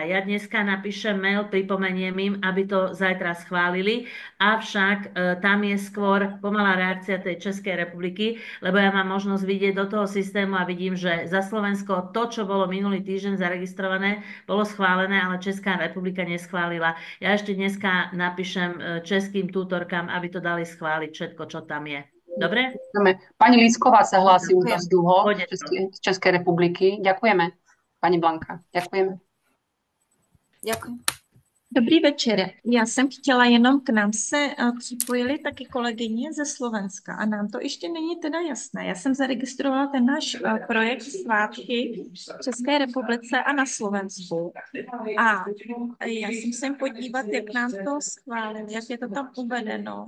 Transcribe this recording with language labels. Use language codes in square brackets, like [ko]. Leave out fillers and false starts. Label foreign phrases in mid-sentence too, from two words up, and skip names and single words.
[sk] Ja dneska napíšem mail, pripomeniem im, aby to zajtra schválili, avšak tam je skôr pomalá reakcia tej Českej republiky, lebo ja mám možnosť vidieť do toho systému a vidím, že za Slovensko to, čo bolo minulý týždeň zaregistrované, bolo schválené, ale Česká republika neschválila. Ja ešte dneska napíšem českým tutorkám, aby to dali schváliť všetko, čo tam je. Dobre? Pani Lísková sa hlási už dosť dlho z Českej republiky. Ďakujeme, pani Blanka. Ďakujeme. Ďakujem. [cs] Dobrý večer. Já jsem chtěla jenom k nám se připojili taky kolegyně ze Slovenska a nám to ještě není teda jasné. Já jsem zaregistrovala ten náš projekt Svátky v České republice a na Slovensku. A já jsem se podívat, jak nám to schválili, jak je to tam uvedeno.